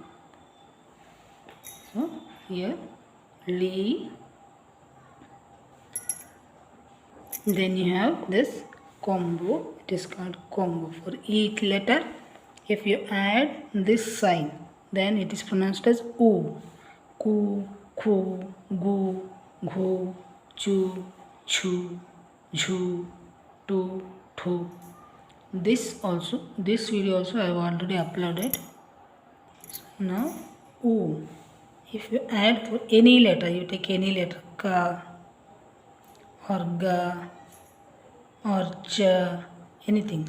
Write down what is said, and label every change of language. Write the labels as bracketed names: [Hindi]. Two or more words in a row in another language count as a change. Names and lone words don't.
[English] So here li, then you have this combo. It is called combo. For each letter, if you add this sign, then it is pronounced as u. [Kannada] Ku, khu, gu, ghu, chu, chu, jhu, tu, thu. [English] This video also I have already uploaded. So now u. If you add for any letter, you take any letter, ka or ga or cha, anything.